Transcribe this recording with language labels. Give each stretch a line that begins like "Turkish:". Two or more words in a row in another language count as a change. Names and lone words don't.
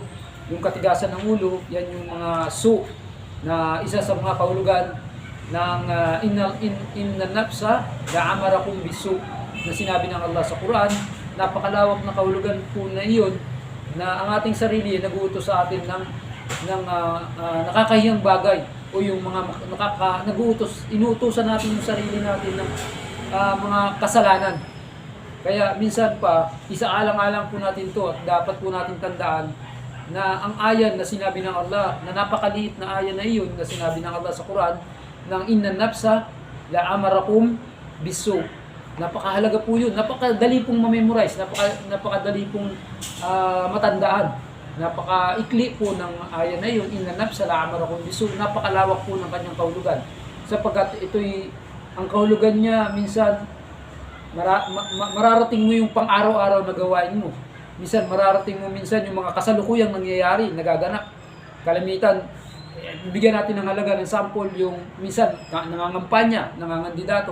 Filipino: Yung katigasan ng ulo, yan yung mga na isa sa mga kahulugan ng
Arabic: إن النفس لأمارة بالسوء
Filipino: na sinabi ng Allah sa Quran. Napakalawak na kahulugan po na iyon na ang ating sarili ay nag-uutos sa atin ng nakakahiyang bagay o yung mga inuutosan natin yung sarili natin ng mga kasalanan. Kaya minsan pa, isaalang-alang po natin to at dapat po natin tandaan na ang ayan na sinabi ng Allah, na napakaliit na ayan na iyon na sinabi ng Allah sa Quran, ng
Arabic: إن النفس لأمارة بالسوء.
Filipino: Napakahalaga po yun. Napakadali pong ma-memorize, napakadali pong matandaan. Napaka-ikli po ng ayan na yun,
Arabic: إن النفس لأمارة بالسوء.
Filipino: Napakalawak po ng kanyang kahulugan. Sapagkat ito'y ang kahulugan niya minsan mararating mo yung pang-araw-araw na gawain mo. Minsan mararating mo minsan yung mga kasalukuyang nangyayari, nagaganap. Kalimitan, bigyan natin ng halaga ng sample yung minsan nangangampanya, nangangandidato.